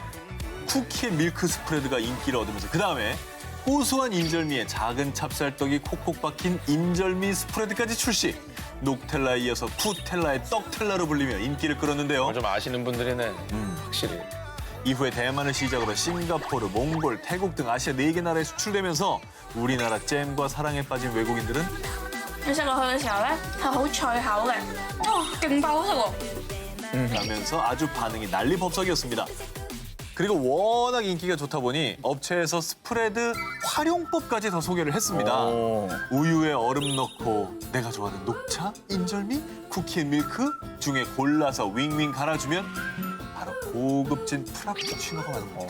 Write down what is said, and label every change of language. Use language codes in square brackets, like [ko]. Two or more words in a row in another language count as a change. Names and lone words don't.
[ko] 쿠키의 밀크 스프레드가 인기를 얻으면서 그 다음에 고소한 인절미에 작은 찹쌀떡이 콕콕 박힌 인절미 스프레드까지 출시. 녹텔라에 이어서 푸텔라의 떡텔라로 불리며 인기를 끌었는데요. 좀 아시는 분들이네. 확실히. 이후에 대만을 시작으로 싱가포르, 몽골, 태국 등 아시아 4개 나라에 수출되면서 우리나라 잼과 사랑에 빠진 외국인들은 [yue] 你食落去嘅時候咧，係好脆口嘅，哇，勁爆食喎！ [ko] 라면서 아주 반응이 난리법석이었습니다. 그리고 워낙 인기가 좋다 보니 업체에서 스프레드 활용법까지 더 소개를 했습니다. 우유에 얼음 넣고 내가 좋아하는 녹차, 인절미, 쿠키의 밀크 중에 골라서 윙윙 갈아주면 바로 고급진 프라푸치노가 나는 겁니다.